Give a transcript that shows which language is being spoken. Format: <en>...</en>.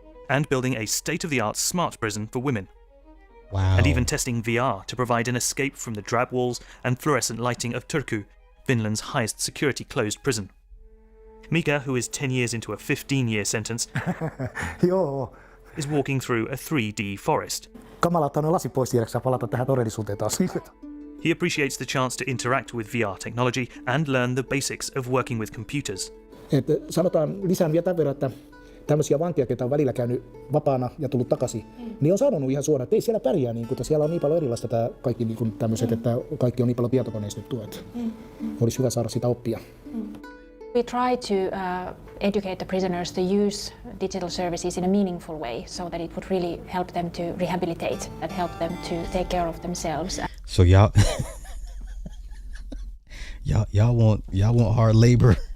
<en>And building a state-of-the-art smart prison for women. Wow. And even testing VR to provide an escape from the drab walls and fluorescent lighting of Turku, Finland's highest security closed prison. Mika, who is 10 years into a 15-year sentence, is walking through a 3D forest.</en> <fi>Kamala ottaa lasit pois tiedäksä palata tähän todellisuuteen taas.</fi> <en>He appreciates the chance to interact with VR technology and learn the basics of working with computers.</en> <fi>Sanotaan lisään vielä tämän verran, että tämmöisiä vankeja, ketä on välillä käynyt vapaana ja tullut takaisin, niin on sanonut ihan suoraan, että ei siellä pärjää, niin kun siellä on niin paljon erilaista tämä kaikki niin tämmöiset, että kaikki on niin paljon tietokoneistettua, että olisi hyvä saada sitä oppia.</fi> <en>We try to educate the prisoners to use digital services in a meaningful way so that it would really help them to rehabilitate and help them to take care of themselves. So y'all want hard labor.</en>